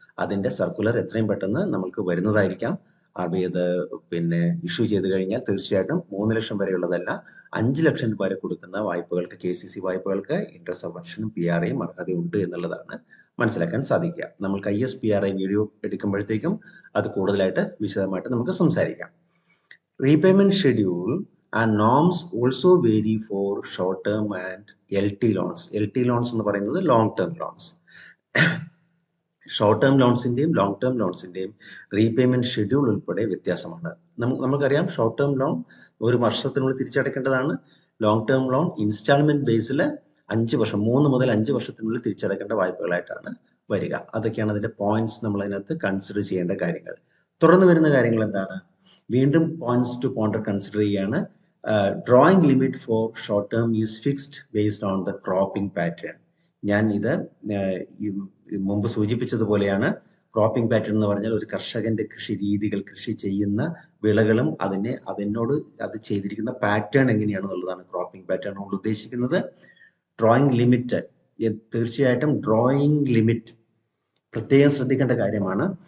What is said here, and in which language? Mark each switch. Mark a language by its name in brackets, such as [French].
[Malayalam] അതിന്റെ സർക്കുലർ എത്രയും പെട്ടെന്ന് നമുക്ക് വരുന്നതായിരിക്കാം. RBI അത് ഇഷ്യൂ ചെയ്ത് കഴിഞ്ഞാൽ തീർച്ചയായിട്ടും 3 ലക്ഷം വരെയുള്ളതല്ല 5 ലക്ഷം രൂപ വരെ കൊടുക്കുന്ന വായ്പകൾക്ക് KCC വായ്പകൾക്ക് ഇൻട്രസ്റ്റ് സബ്വെൻഷനും PRIയും അർഹതയുണ്ട് എന്നുള്ളതാണ് മനസ്സിലാക്കാൻ സാധിക്കുക. നമുക്ക് ISPRI വീഡിയോ എടുക്കുമ്പോഴത്തേക്കും അത് കൂടുതലായിട്ട് വിശദമായിട്ട് നമുക്ക് സംസാരിക്കാം. [English] Repayment schedule and norms also vary for short term and LT loans. [Malayalam] LT loans എന്ന് പറയുന്നത് long term loans. Short term ലോൺസിന്റെയും long term ലോൺസിന്റെയും repayment schedule ഉൾപ്പെടെ വ്യത്യാസമാണ്. നമുക്കറിയാം ഷോർട്ട് ടേം ലോൺ ഒരു വർഷത്തിനുള്ളിൽ തിരിച്ചടക്കേണ്ടതാണ്. ലോങ് ടേം ലോൺ ഇൻസ്റ്റാൾമെന്റ് ബേസിൽ 5 വർഷം 3 മുതൽ 5 വർഷത്തിനുള്ളിൽ തിരിച്ചടക്കേണ്ട വായ്പകളായിട്ടാണ് വരിക. അതൊക്കെയാണ് അതിന്റെ പോയിന്റ്സ് നമ്മൾ അതിനകത്ത് കൺസിഡർ ചെയ്യേണ്ട കാര്യങ്ങൾ. തുടർന്ന് വരുന്ന കാര്യങ്ങൾ എന്താണ്? വീണ്ടും പോയിന്റ്സ് ടു പോണ്ടർ കൺസിഡർ ചെയ്യാണ്. [English] Drawing limit for short term is fixed based on the cropping pattern. [Malayalam] ഞാൻ ഇത് മുമ്പ് സൂചിപ്പിച്ചതുപോലെയാണ്. ക്രോപ്പിംഗ് പാറ്റേൺ എന്ന് പറഞ്ഞാൽ ഒരു കർഷകന്റെ കൃഷി രീതികൾ, കൃഷി ചെയ്യുന്ന വിളകളും അത് ചെയ്തിരിക്കുന്ന പാറ്റേൺ എങ്ങനെയാണെന്നുള്ളതാണ് ക്രോപ്പിംഗ് പാറ്റേൺ കൊണ്ട് ഉദ്ദേശിക്കുന്നത്. ഡ്രോയിങ് ലിമിറ്റ്, തീർച്ചയായിട്ടും ഡ്രോയിങ് ലിമിറ്റ് പ്രത്യേകം ശ്രദ്ധിക്കേണ്ട കാര്യമാണ്.